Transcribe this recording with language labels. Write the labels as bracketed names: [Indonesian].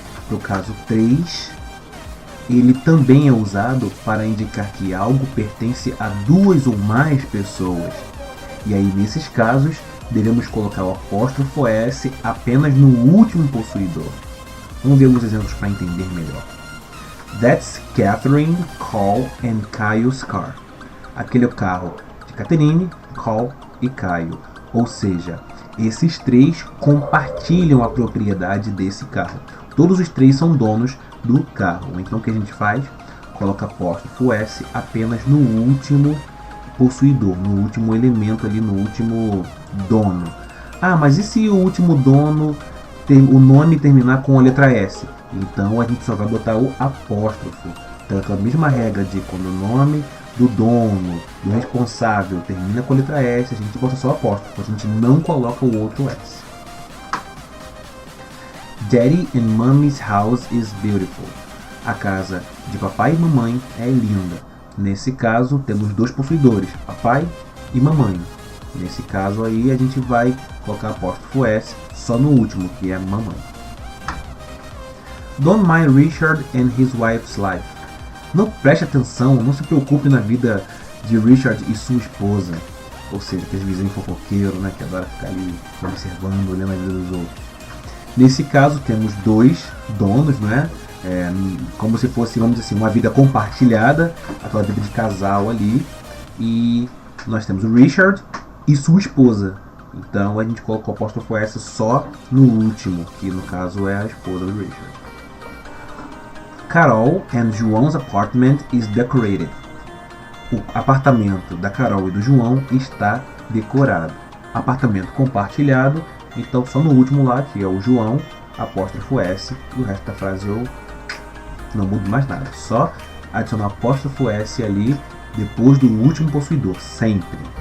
[Portuguese] No caso 3, ele também é usado para indicar que algo pertence a 2 ou mais pessoas. E aí, nesses casos, devemos colocar o apóstrofo S apenas no último possuidor. Vamos ver alguns exemplos para entender melhor. [English] That's Catherine, Cole and Caio's car. [Portuguese] Aquele é o carro de Catherine, Cole e Caio. Ou seja, esses 3 compartilham a propriedade desse carro. Todos os 3 são donos do carro. Então o que a gente faz? Coloca apóstrofo S apenas no último possuidor, no último elemento ali, no último dono. Ah, mas e se o último dono tem o nome terminar com a letra S? Então a gente só vai botar o apóstrofo. Então é a mesma regra de quando o nome do dono, do responsável termina com a letra S, a gente bota só o apóstrofo, a gente não coloca o outro S. [English] Daddy and Mommy's house is beautiful. [Portuguese] A casa de papai e mamãe é linda. Nesse caso, temos 2 possuidores, papai e mamãe. Nesse caso aí, a gente vai colocar apóstrofo S só no último, que é mamãe. [English] Don't mind Richard and his wife's life. [Portuguese] Não preste atenção, não se preocupe na vida de Richard e sua esposa. Ou seja, aqueles vizinhos fofoqueiros, né, que adora ficar ali observando, olhando a vida dos outros. Nesse caso, temos 2 donos, né? Como se fosse, vamos dizer assim, uma vida compartilhada, aquela vida de casal ali. E nós temos o Richard e sua esposa. Então a gente coloca o apóstrofo S só no último, que no caso é a esposa do Richard. [English] Carol and João's apartment is decorated. [Portuguese] O apartamento da Carol e do João está decorado. Apartamento compartilhado, então só no último lá, que é o João, apóstrofo S, e o resto da frase eu não mudo mais nada. Só adicionar apóstrofo S ali depois do último possuidor, sempre.